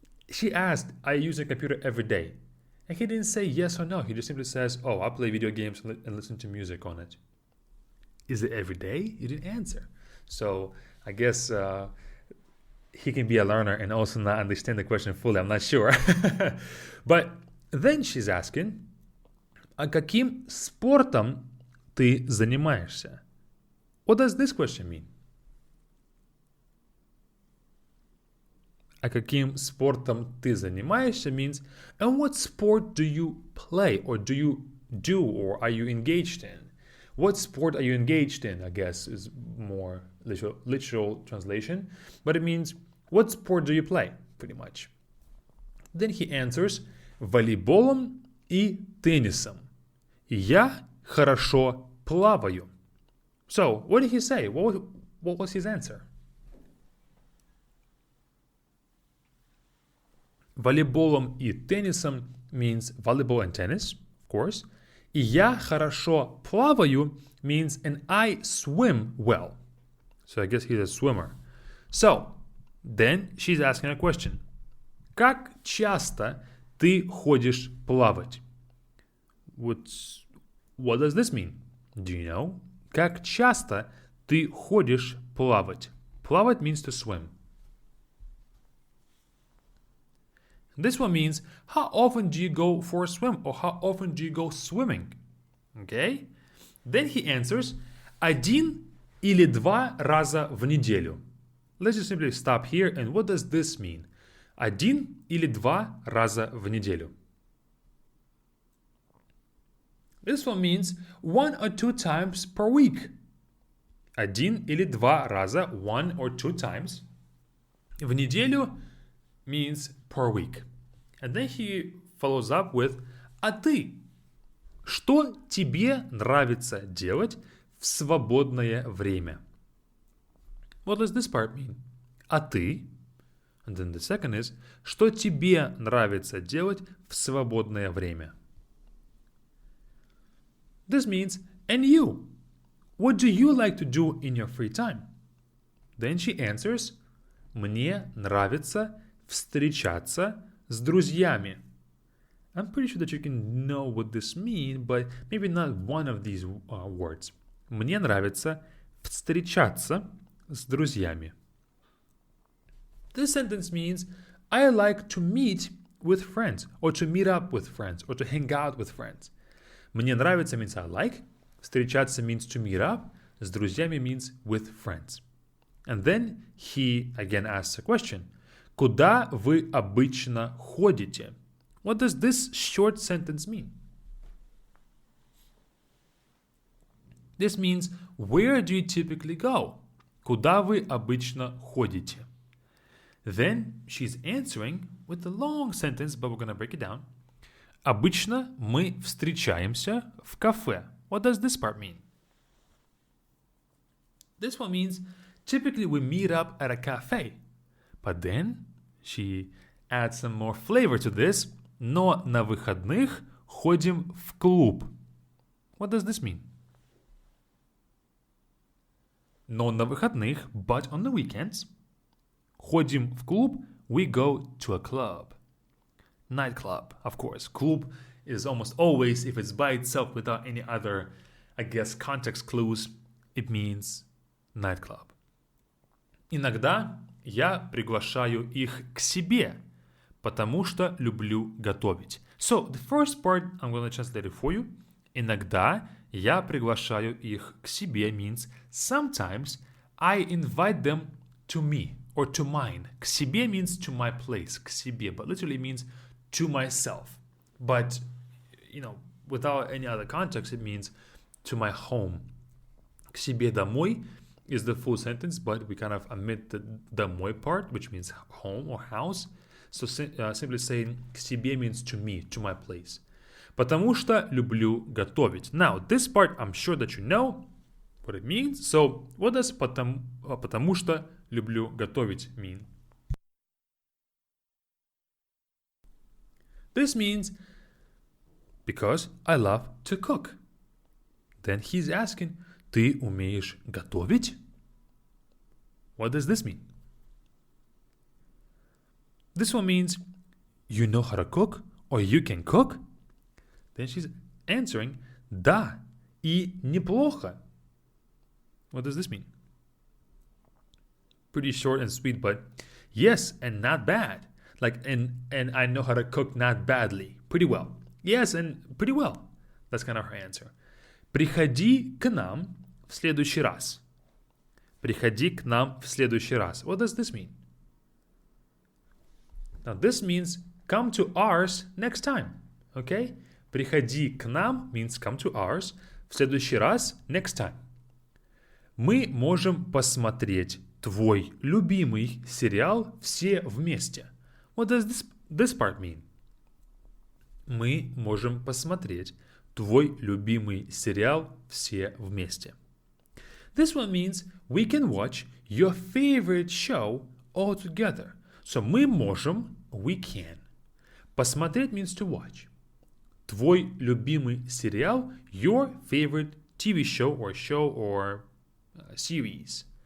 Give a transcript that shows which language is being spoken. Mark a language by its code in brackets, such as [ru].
[en] She asked, I use a computer every day. And he didn't say yes or no. He just simply says, oh, I play video games and listen to music on it. Is it every day? He didn't answer. So I guess he can be a learner and also not understand the question fully. I'm not sure. But then she's asking, [ru] а каким спортом ты занимаешься? [en] What does this question mean? [ru] А каким спортом ты занимаешься [en] means, and what sport do you play or do you do or are you engaged in? What sport are you engaged in, I guess, is more literal translation. But it means, what sport do you play, pretty much. Then he answers, [ru] волейболом и теннисом. Я хорошо плаваю. [en] So, what did he say? What was his answer? [ru] Волейболом и теннисом [en] means volleyball and tennis, of course. [ru] И я хорошо плаваю [en] means and I swim well. So I guess he's a swimmer. So, then she's asking a question. [ru] Как часто ты ходишь плавать? [en] What does this mean? Do you know? [ru] Как часто ты ходишь плавать? [en] Плавать means to swim. This one means, how often do you go for a swim or how often do you go swimming? Okay? Then he answers, [ru] один или два раза в неделю. [en] Let's just simply stop here. And what does this mean? [ru] Один или два раза в неделю. [en] This one means 1 or 2 times per week. [ru] Один или два раза, [en] 1 or 2 times. [ru] В неделю [en] means per week. And then he follows up with [ru] а ты? Что тебе нравится делать в свободное время? [en] What does this part mean? [ru] А ты? [en] And then the second is [ru] что тебе нравится делать в свободное время? [en] This means and you? What do you like to do in your free time? Then she answers [ru] мне нравится встречаться с друзьями. [en] I'm pretty sure that you can know what this means, but maybe not one of these words. [ru] Мне нравится встречаться с друзьями. [en] This sentence means I like to meet with friends or to meet up with friends or to hang out with friends. [ru] Мне нравится [en] means I like. Встречаться means to meet up. [ru] С друзьями [en] means with friends. And then he again asks a question. [ru] Куда вы обычно ходите? [en] What does this short sentence mean? This means, where do you typically go? [ru] Куда вы обычно ходите? [en] Then she's answering with a long sentence, but we're going to break it down. [ru] Обычно мы встречаемся в кафе. [en] What does this part mean? This one means, typically we meet up at a cafe. But then she adds some more flavor to this. [ru] Но на выходных ходим в клуб. [en] What does this mean? [ru] Но на выходных, [en] but on the weekends, [ru] ходим в клуб, [en] we go to a club. Nightclub, of course. Клуб is almost always, if it's by itself without any other, I guess, context clues, it means nightclub. [ru] Иногда я приглашаю их к себе, потому что люблю готовить. [en] So, the first part, I'm going to translate it for you. [ru] Иногда я приглашаю их к себе [en] means sometimes I invite them to me or to mine. [ru] К себе [en] means to my place, [ru] к себе, [en] but literally means to myself. But, without any other context, it means to my home. [ru] К себе домой [en] is the full sentence, but we kind of omit the домой part, which means home or house. So simply saying [ru] к себе [en] means to me, to my place. [ru] Потому что люблю готовить. [en] Now, this part, I'm sure that you know what it means. So, what does [ru] потому что люблю готовить [en] mean? This means because I love to cook. Then he's asking, [ru] ты умеешь готовить? [en] What does this mean? This one means you know how to cook or you can cook? Then she's answering, [ru] да, и неплохо. [en] What does this mean? Pretty short and sweet, but yes, and not bad. Like, and I know how to cook not badly. Pretty well. Yes, and pretty well. That's kind of her answer. [ru] Приходи к нам в следующий раз. Приходи к нам в следующий раз. [en] What does this mean? Now, this means come to ours next time. Okay? [ru] Приходи к нам [en] means come to ours. [ru] В следующий раз, [en] next time. [ru] Мы можем посмотреть твой любимый сериал все вместе. [en] What does this part mean? [ru] Мы можем посмотреть твой любимый сериал все вместе. [en] This one means we can watch your favorite show all together. So [ru] мы можем, [en] we can. Посмотреть means to watch. [ru] Твой любимый сериал, [en] your favorite TV show or series.